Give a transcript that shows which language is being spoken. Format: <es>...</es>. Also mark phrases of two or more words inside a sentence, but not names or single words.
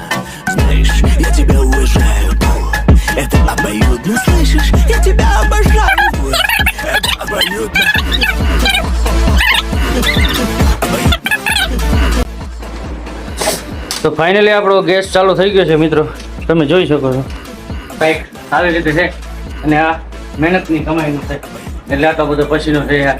<ru>Знаешь, я тебя уважаю, это обоюдно. Слышишь, я тебя обожаю, это обоюдно.</ru> <gu>તો ફાઇનલી આપણો ગેસ ચાલુ થઈ ગયો છે મિત્રો, તમે જોઈ શકો છો. કંઈક આવી રીતે છે, અને આ મહેનતની કમાઈનું છે, એટલે આટલો બધો પસીનો છે યાર.</gu>